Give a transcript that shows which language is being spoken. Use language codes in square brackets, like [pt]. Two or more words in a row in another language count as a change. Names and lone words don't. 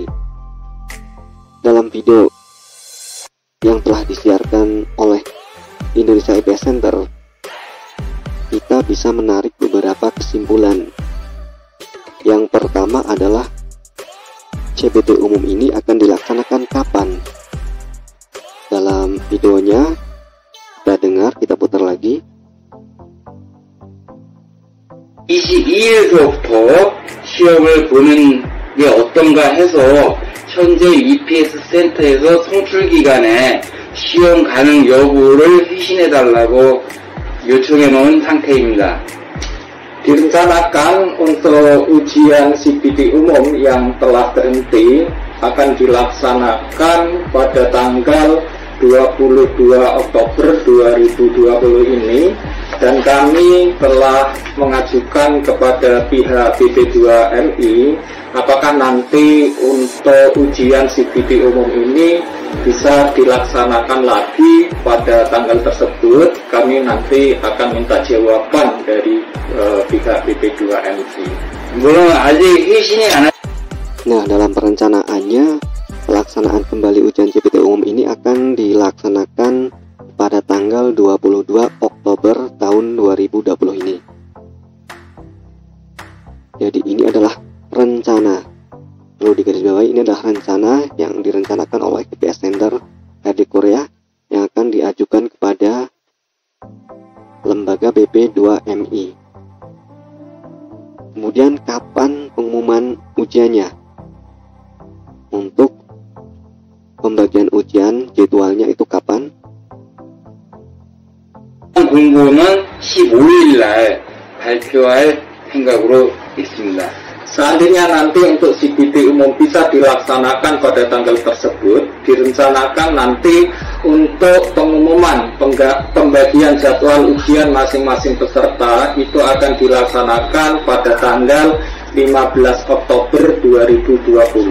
[id] Dalam video yang telah disiarkan oleh Indonesia EPS Center, kita bisa menarik beberapa kesimpulan. Yang pertama adalah CPT umum ini akan dilaksanakan kapan? Dalam videonya kita dengar, kita putar lagi. [ko] 22일서부터 시험을 보는 게 어떤가 해서 현재 EPS 센터에서 송출 기간에 시험 가능 여부를 회신해달라고 요청해 놓은 상태입니다. [id] Direncanakan untuk ujian CPT umum yang telah berhenti akan dilaksanakan pada tanggal 22 Oktober 2020 ini, dan kami telah mengajukan kepada pihak BP2MI apakah nanti untuk ujian CPT umum ini bisa dilaksanakan lagi pada tanggal tersebut. Kami nanti akan minta jawaban dari pihak BP2MI. [ko] 물론 아직 회신이 안 [id] Nah, dalam perencanaannya, pelaksanaan kembali ujian CPT umum ini akan dilaksanakan pada tanggal 22 Oktober tahun 2020 ini. Jadi ini adalah rencana. Perlu digarisbawahi, ini adalah rencana yang direncanakan oleh EPS Center HRD Korea yang akan diajukan kepada lembaga BP2MI. Kemudian kapan pengumuman ujiannya? Untuk pembagian ujian jadwalnya itu kapan? [ko] 공고는 15일 날 발표할 생각으로 있습니다. [id] Seandainya nanti untuk CPT umum bisa dilaksanakan pada tanggal tersebut, direncanakan nanti untuk pengumuman pembagian jadwal ujian masing-masing peserta itu akan dilaksanakan pada tanggal 15 Oktober 2020.